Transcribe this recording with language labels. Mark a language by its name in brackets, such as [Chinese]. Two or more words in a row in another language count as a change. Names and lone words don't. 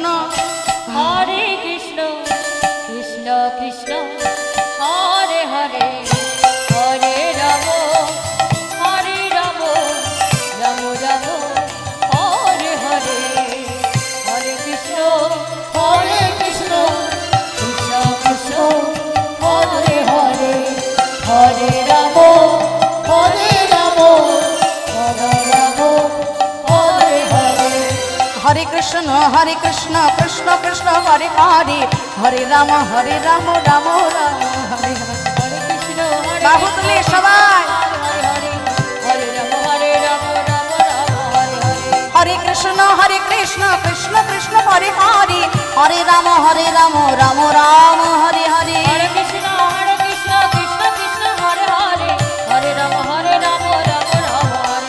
[Sanskrit] হরে কৃষ্ণ কৃষ্ণ কৃষ্ণ হরে হরে, হরে রাম হরে রাম রাম রাম হরে হরে, হরে কৃষ্ণ কৃষ্ণ কৃষ্ণ হরে হরে, হরে রাম হরে রাম রাম হরে হরে। হরে কৃষ্ণ কৃষ্ণ কৃষ্ণ হরে হরে, হরে রাম রাম রাম হরে হরে। হরে কৃষ্ণ [Bangla] বাহু তুলে সবাই [Sanskrit] হরে হরে, হরে রাম রাম রাম হরে হরে। হরে কৃষ্ণ কৃষ্ণ কৃষ্ণ হরে হরে, হরে রাম রাম রাম হরে হরে। হরে কৃষ্ণ কৃষ্ণ কৃষ্ণ হরে হরে, হরে রাম রাম রাম হরে।